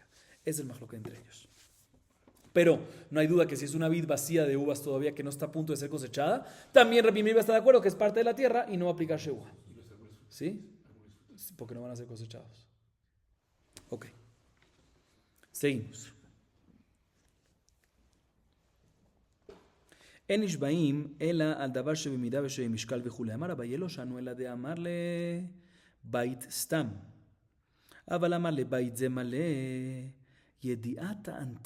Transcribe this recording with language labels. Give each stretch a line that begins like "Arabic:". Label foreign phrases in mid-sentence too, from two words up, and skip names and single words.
Spanish: Es el mahloket entre ellos. Pero no hay duda que si es una vid vacía de uvas todavía que no está a punto de ser cosechada, también Rabbi Meir va a estar de acuerdo que es parte de la tierra y no va a aplicar Shavua. ¿Sí? Porque no van a ser cosechados. Ok. Seguimos.
Hebrew: אין נשבעים אלא על דבר שבמידה ושמשקל וכולי. אמר אביי לא שנו אלא דאמר לבית סתם. אבל אמר לבית זה מלא ידיעת אנטי.